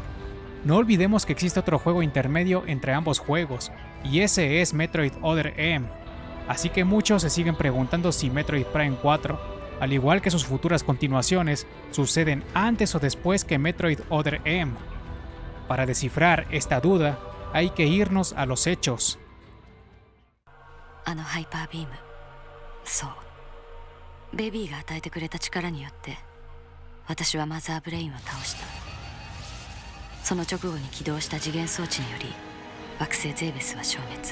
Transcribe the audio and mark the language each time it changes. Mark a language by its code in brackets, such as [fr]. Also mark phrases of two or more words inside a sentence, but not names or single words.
[es] No olvidemos que existe otro juego intermedio entre ambos juegos, y ese es Metroid Other M. Así que muchos se siguen preguntando si Metroid Prime 4, al igual que sus futuras continuaciones, suceden antes o después que Metroid Other M. Para descifrar esta duda, hay que irnos a los hechos. [ja] あのハイパービーム、そうベビーが与えてくれた力によって私はマザーブレインを倒した。その直後に起動した次元装置により惑星ゼーベスは消滅。